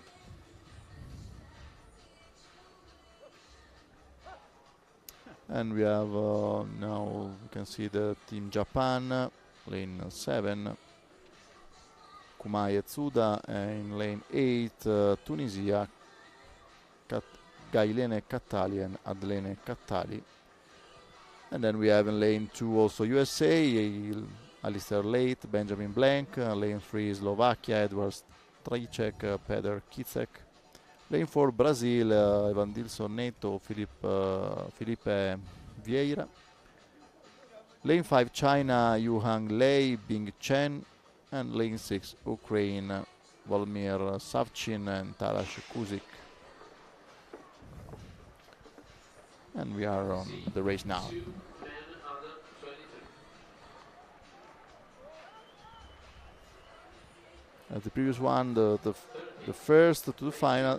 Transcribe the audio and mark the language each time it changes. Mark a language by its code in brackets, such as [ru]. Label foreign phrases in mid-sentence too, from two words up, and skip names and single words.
[en] And we have now we can see the team Japan, lane 7, Kumai Etsuda, and in lane 8, Tunisia, Gailene Kattali and Adlene Kattali. And then we have in lane 2 also USA, Alistair Late, Benjamin Blank, lane 3 Slovakia, Edward Strejček, Peter Kicek. Lane 4 Brazil, Evandilson Neto, Felipe Vieira. Lane 5 China, Yuhang Lei, Bing Chen. And lane 6 Ukraine, Volmir Savchin and Taras Kuzik. And we are on the race now. As the previous one, the first to the final.